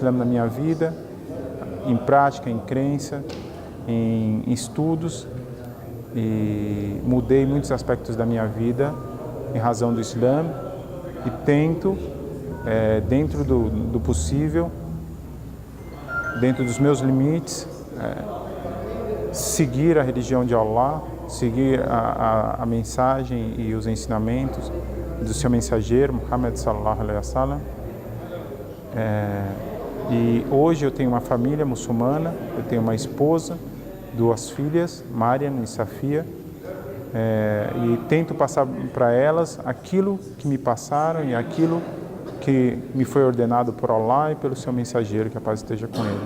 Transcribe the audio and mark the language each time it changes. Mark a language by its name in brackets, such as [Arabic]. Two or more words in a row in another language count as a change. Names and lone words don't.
[Portuguese] Islã na minha vida, em prática, em crença, em estudos, e mudei muitos aspectos da minha vida em razão do Islã e tento, dentro do possível, dentro dos meus limites, seguir a religião de Allah, seguir a mensagem e os ensinamentos do seu mensageiro, [Arabic] محمد صلى الله عليه وسلم. [Portuguese] E hoje eu tenho uma família muçulmana, eu tenho uma esposa, 2 filhas, Mariam e Safia, e tento passar para elas aquilo que me passaram e aquilo que me foi ordenado por Allah e pelo seu mensageiro, que a paz esteja com ele.